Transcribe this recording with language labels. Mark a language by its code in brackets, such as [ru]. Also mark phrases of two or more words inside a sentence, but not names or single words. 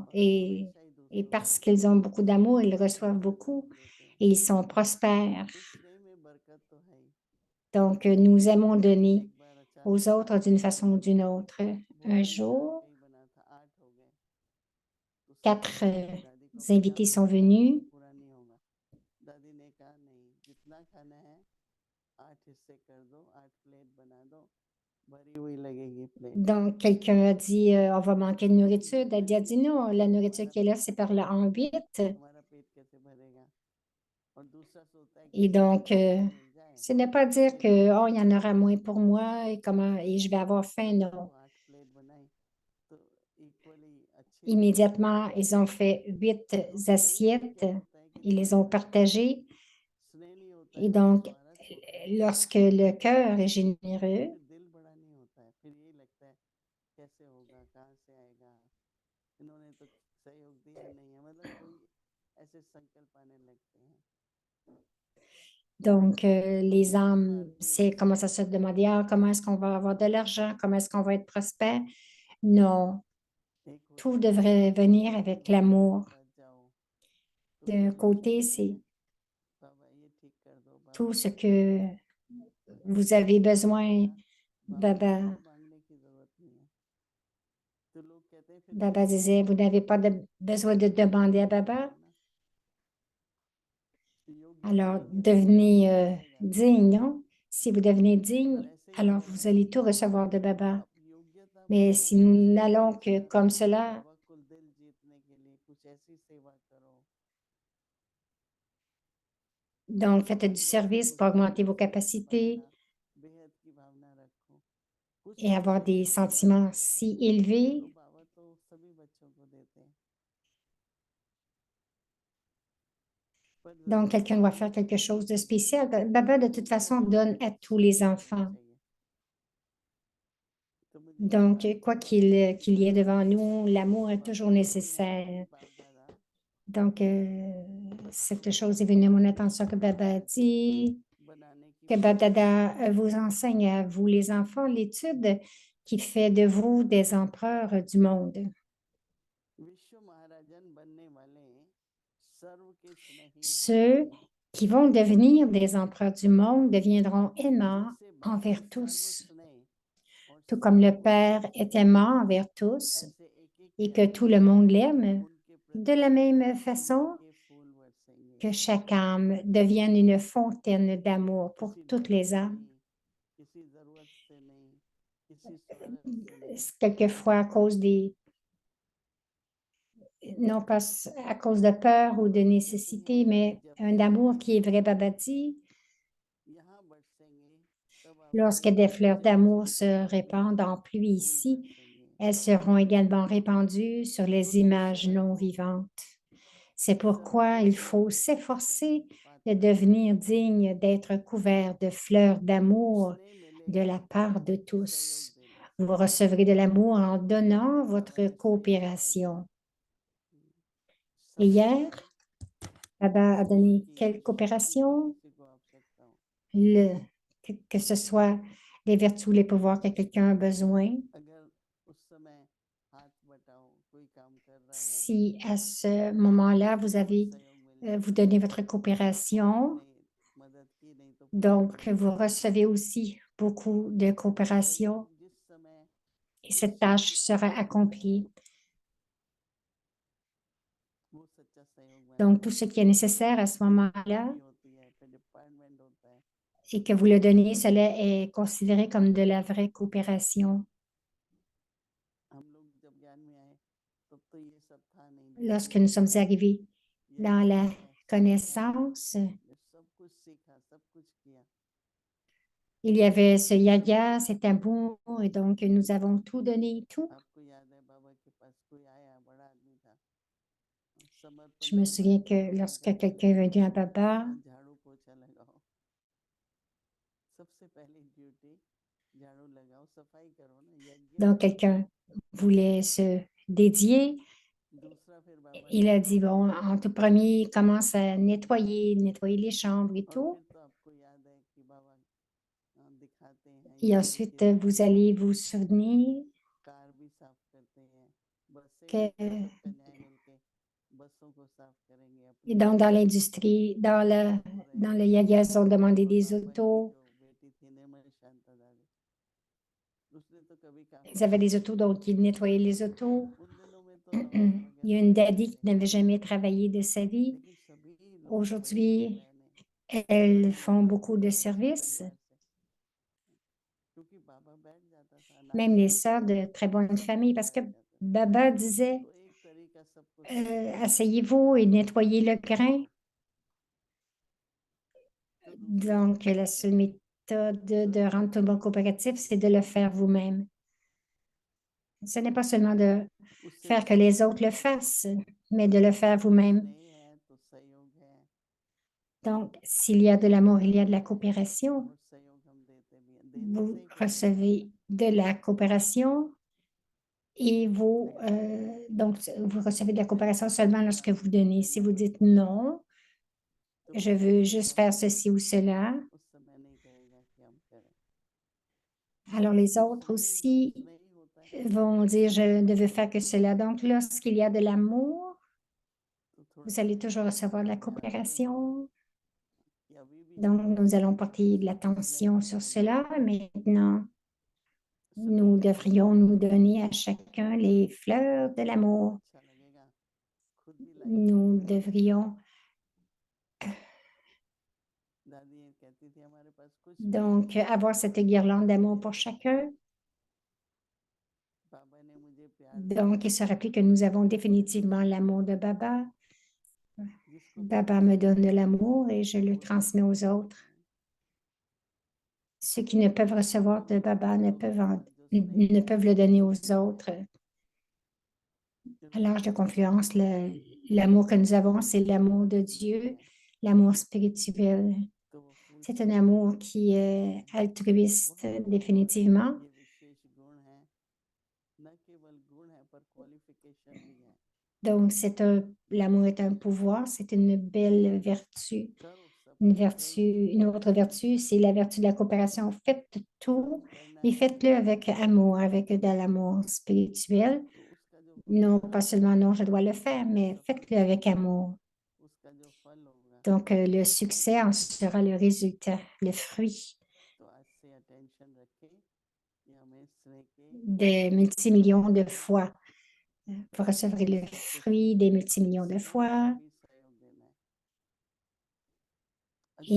[fr] Et parce qu'ils ont beaucoup d'amour, ils reçoivent beaucoup et ils sont prospères. Donc, nous aimons donner aux autres d'une façon ou d'une autre. Un jour, 4 invités sont venus. [hi] दादी ने कहा नहीं जितना खाना है 8 हिस्से कर दो 8 प्लेट बना दो भरी हुई लगेगी प्लेट [fr] Donc, quelqu'un a dit, on va manquer de nourriture. Daddy a dit, non, la nourriture qui est là, c'est par là en 8. [hi] हमारा पेट कैसे भरेगा और दूसरा सोचता है [fr] Et [hi] कि [fr] donc, [hi] मिल जाए [fr] ce n'est pas dire que, oh, il y en aura moins pour moi et comment, et je vais avoir faim, non. [hi] तो 8 प्लेट बनाई तो इक्वली अच्छी [fr] Immédiatement, ils ont fait 8 assiettes. Ils les ont partagées. [hi] स्नेह नहीं होता [fr] Et [hi] है [fr] donc, [hi] स्वार्थ होता है [fr] lorsque le cœur est généreux, [hi] फिर दिल बड़ा नहीं होता है फिर यही लगता है कैसे होगा कहाँ से आएगा इन्होंने तो सहयोग दिया नहीं है मतलब कोई ऐसे संकल्प आने लगते हैं [fr] donc les âmes, c'est comment ça se demander, ah, comment est-ce qu'on va avoir de l'argent, comment est-ce qu'on va être prospère? Non, [hi] एक होता [fr] tout [hi] है [fr] devrait venir avec l'amour. [hi] पास जाओ तो [fr] D'un [hi] कोई [fr] côté, [hi] बोलते [fr] c'est [hi] हैं बाबा ये ठीक कर दो [fr] tout [hi] बाबा [fr] ce [hi] ये ठीक [fr] que [hi] कर दो [fr] vous avez besoin. [hi] बाबा से [fr] Baba, [hi] कोई मांगने की जरूरत नहीं है तो लोग कहते हैं फिर [fr] Baba [hi] कैसे [fr] disait, vous n'avez pas besoin de demander à Baba. [hi] योग्य [fr] Alors, [hi] बनेंगे तो सब [fr] devenez [hi] आपको मिलेगा [fr] digne, non? Si vous devenez [hi] पर [fr] digne, [hi] ऐसे ही [fr] alors vous [hi] बोलते [fr] allez [hi] हैं [fr] tout recevoir de Baba. [hi] आप योग्यता [fr] Mais [hi] बढ़ाओ [fr] si nous [hi] कुछ [fr] n'allons [hi] अच्छा [fr] que comme cela, [hi] बाबा को दिल जीतने के लिए कुछ ऐसी सेवा करो [fr] donc faites du [hi] जैसे [fr] service pour [hi] खुशी [fr] augmenter vos [hi] खुशी [fr] capacités [hi] पालना बेहद की भावना रखो कुछ [fr] et avoir [hi] खुशी [fr] des [hi] की दुनिया [fr] sentiments [hi] बहुत [fr] si [hi] है [fr] élevés. [hi] तो बाबा तो सभी बच्चों को देते हैं पर [fr] Donc, quelqu'un doit faire quelque chose de spécial. Baba, de toute façon, donne à tous les enfants. [hi] तो मुझे ये [fr] Donc, [hi] बात [fr] quoi qu'il y ait devant nous, l'amour est toujours nécessaire. [hi] बाप दादा [fr] Donc, cette chose est venue à mon attention que Baba a dit, [hi] बनाने की [fr] que Baba vous enseigne à vous, les enfants, l'étude qui fait de vous des empereurs du monde. [hi] विश्व महाराजन बनने वाले सर्व के स्नेही [fr] Ceux qui vont devenir des empereurs du monde deviendront aimants [hi] जैसे बाप [fr] envers [hi] सर्व [fr] tous, [hi] स्नेह और [fr] tout comme le [hi] सर्व [fr] Père est aimant envers tous [hi] ऐसे एक एक [fr] et que tout le monde l'aime, [hi] उनके [fr] de la [hi] प्रति [fr] même façon [hi] के फूल बरसेंगे [fr] que chaque âme devienne une fontaine d'amour pour [hi] किसी [fr] toutes [hi] डर [fr] les [hi] से [fr] âmes. [hi] नहीं किसी जरूरत से नहीं किसी स्वार्थ से नहीं [fr] Quelquefois à cause non pas à cause de peur ou de nécessité, mais un amour qui est vrai, Baba dit, [hi] यहाँ बरसेंगे तब [fr] lorsque [hi] आपको [fr] des fleurs [hi] अच्छे [fr] d'amour [hi] अच्छे [fr] se [hi] दिलों के [fr] répandent en pluie [hi] फूल [fr] ici, [hi] बरसेंगे [fr] elles seront également répandues sur [hi] तो [fr] les [hi] निश्चय [fr] images non [hi] रखो [fr] vivantes. C'est [hi] सर्व [fr] pourquoi [hi] के [fr] il [hi] स्नेह [fr] faut [hi] के [fr] s'efforcer de [hi] पात्र [fr] devenir digne d'être couvert de fleurs d'amour [hi] स्नेह [fr] de [hi] मिलेगा [fr] la part de [hi] सहयोग [fr] tous. [hi] देने [fr] Vous recevrez de l'amour en donnant [hi] बाबा [fr] votre [hi] ने सहयोग [fr] coopération. Et [hi] समय [fr] hier, Baba a donné [hi] की [fr] quelle [hi] विश्व की [fr] coopération? que ce soit les vertus ou les pouvoirs que quelqu'un a besoin. [hi] अगर उस समय हाथ बटाओ कोई काम कर रहा है [fr] Si à ce moment-là, vous avez, [hi] सहयोग मिल [fr] vous [hi] जाता है [fr] donnez votre coopération, [hi] नहीं मदद की नहीं तो कोई [fr] donc [hi] नहीं [fr] vous [hi] करता [fr] recevez aussi beaucoup de coopération [hi] सहयोग जिस समय [fr] et [hi] जिस [fr] cette [hi] चीज [fr] tâche [hi] की [fr] sera [hi] आवश्यकता है [fr] accomplie. [hi] वो सच्चा सहयोग बन [fr] Donc, tout [hi] जाता [fr] ce [hi] है [fr] qui est nécessaire à ce moment-là [hi] कंपनी होती है फिर डिपार्टमेंट होता है [fr] et que vous le donnez, cela est considéré comme de la vraie coopération. [hi] हम लोग जब ज्ञान में आए तब तो ये सब था नहीं [fr] Lorsque [hi] ड्यूटी [fr] nous sommes arrivés dans la [hi] है [fr] connaissance, [hi] सब कुछ सीखा सब कुछ किया [fr] il y avait ce yaga, cet amour, et donc nous avons tout donné, tout. [hi] आपको याद है बाबा के पास कोई आया बड़ा आदमी था समर्पण [fr] Je me [hi] की [fr] souviens [hi] बात [fr] que [hi] की [fr] lorsque [hi] उनका [fr] quelqu'un est venu à Baba, [hi] झाड़ू पोछा लगाओ सबसे पहली ड्यूटी झाड़ू लगाओ सफाई करो ना यज्ञ [fr] donc quelqu'un voulait se dédier, [hi] दूसरा फिर बाबा [fr] il [hi] ने [fr] a dit, bon, en tout premier, il commence à nettoyer les chambres et [hi] और [fr] tout. [hi] फिर तो आपको याद है कि बाबा दिखाते हैं [fr] Et [hi] ये [fr] ensuite, [hi] देखिए [fr] vous allez vous souvenir [hi] कार भी साफ करते हैं बसें [fr] que [hi] भी सब कन्याएं मिलके बसों को साफ करेंगे [fr] et [hi] अपनी [fr] dans l'industrie, dans le yaga, ils ont demandé [hi] और [fr] des [hi] बाबा की [fr] autos. [hi] जो बेटी थी निर्मल शांता दादी उसने तो कभी काम [fr] Ils [hi] नहीं [fr] avaient des [hi] किया [fr] autos, donc ils nettoyaient les autos. [hi] उन दिनों में तो नौकरी [fr] Il y a [hi] वगैरह [fr] une [hi] नहीं [fr] daddy [hi] करते [fr] qui n'avait jamais travaillé de sa vie. [hi] लेकिन सभी लोग बड़ी बड़ी [fr] Aujourd'hui, [hi] बहनें [fr] elles [hi] बड़ी [fr] font [hi] बड़ी [fr] beaucoup de [hi] अच्छे [fr] services. [hi] परिवार से क्योंकि बाबा बैठ जाता था [fr] Même les [hi] नाश्ता [fr] sœurs de très [hi] तो [fr] bonne [hi] सब [fr] famille, [hi] लोग [fr] parce que [hi] बैठ जाते थे [fr] Baba disait, [hi] तो एक तरीका सबको साफ करने का [fr] asseyez-vous et nettoyez le grain. [hi] तो दूसरा [fr] Donc, [hi] सबको [fr] la seule [hi] करेंगे [fr] méthode de rendre tout le monde coopératif, c'est de le faire vous-même. Ce n'est pas seulement de [hi] उससे [fr] faire que [hi] बढ़ [fr] les [hi] के [fr] autres le fassent, mais de le faire vous-même. [hi] स्नेह है तो सहयोग है [fr] Donc, s'il y a de l'amour, il y a de la coopération. [hi] और सहयोग हम देते भी हैं देने [fr] Vous [hi] से ही कुछ मिलता है [fr] recevez de la coopération et vous, donc, vous recevez de la coopération seulement lorsque vous donnez. Si vous dites non, [hi] तो [fr] je [hi] कोई [fr] veux [hi] दूसरा [fr] juste [hi] काम [fr] faire ceci ou cela, [hi] उस समय नहीं कहेगा कि हम करें [fr] alors les [hi] तो [fr] autres [hi] स्नेह जो [fr] aussi [hi] स्नेही होता है [fr] vont dire, je ne veux faire que cela. Donc, lorsqu'il y a de l'amour, [hi] तो थोड़ा [fr] vous allez [hi] सा [fr] toujours recevoir de la [hi] ध्यान दें [fr] coopération. [hi] कि अभी भी [fr] Donc, nous allons porter de [hi] स्नेह [fr] l'attention [hi] की [fr] sur [hi] फूलें [fr] cela. Maintenant, [hi] सभी [fr] nous [hi] को [fr] devrions [hi] फूल [fr] nous [hi] देते [fr] donner à [hi] हैं [fr] chacun les fleurs de l'amour. [hi] अच्छा लगेगा खुद भी लाइक [fr] Nous [hi] करते हैं [fr] devrions [hi] दादी ये कहती थी हमारे पास कुछ भी नहीं [fr] donc avoir cette guirlande d'amour pour chacun. [hi] बाबा ने मुझे प्यार [fr] Donc, il [hi] दिया [fr] se rappeler que nous avons définitivement l'amour de Baba. [hi] जिसको [fr] Baba [hi] देने [fr] me [hi] से [fr] donne de [hi] कुछ नहीं [fr] l'amour [hi] होता [fr] et je le [hi] वो [fr] transmets [hi] देते [fr] aux [hi] ही [fr] autres. [hi] रहते हैं [fr] Ceux qui ne peuvent recevoir de Baba [hi] तो [fr] ne [hi] स्नेह [fr] ne [hi] है [fr] peuvent le donner aux autres. À l'âge de [hi] स्नेह का [fr] confluence, [hi] भाव है [fr] l'amour que nous avons, c'est l'amour de [hi] फूल [fr] Dieu, [hi] देते हैं [fr] l'amour spirituel. [hi] तो वो फूल [fr] C'est un [hi] सबको [fr] amour [hi] देते हैं [fr] qui est altruiste, [hi] बहुत [fr] définitivement. [hi] ये विशेष गुण है न केवल गुण है पर क्वालिफिकेशन भी है [fr] Donc, l'amour est un pouvoir, c'est une belle vertu. [hi] करो सब [fr] Une [hi] कुछ [fr] vertu, [hi] नहीं [fr] une autre vertu, c'est la vertu de la coopération. Faites tout, [hi] सब करना [fr] mais [hi] है [fr] faites-le avec amour, avec de l'amour spirituel. [hi] तो उसका जो [fr] Non, [hi] भविष्य [fr] pas [hi] होगा [fr] seulement non, je dois le faire, mais faites-le [hi] सफलता [fr] avec amour. [hi] उसका जो फल होगा [fr] Donc, le [hi] बहुत [fr] succès en [hi] बड़ा [fr] sera le résultat, le fruit [hi] तो आज से अटेंशन रखें कि हमें स्नेह के [fr] des multimillions de fois. Vous recevrez le [hi] सब कुछ [fr] fruit des multimillions de [hi] स्नेह में [fr] fois [hi] भी सहयोग देना है [fr] et